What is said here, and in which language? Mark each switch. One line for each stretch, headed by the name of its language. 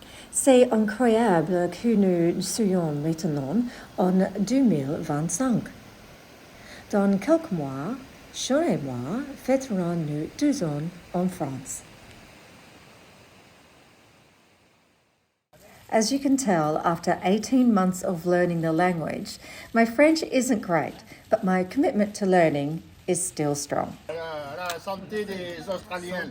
French: C'est incroyable que nous soyons maintenant en 2025. Dans quelques mois, Sean et moi fêterons nos 2 ans en France.
English: As you can tell, after 18 months of learning the language, my French isn't great, but my commitment to learning is still strong.
French: La santé des Australiens.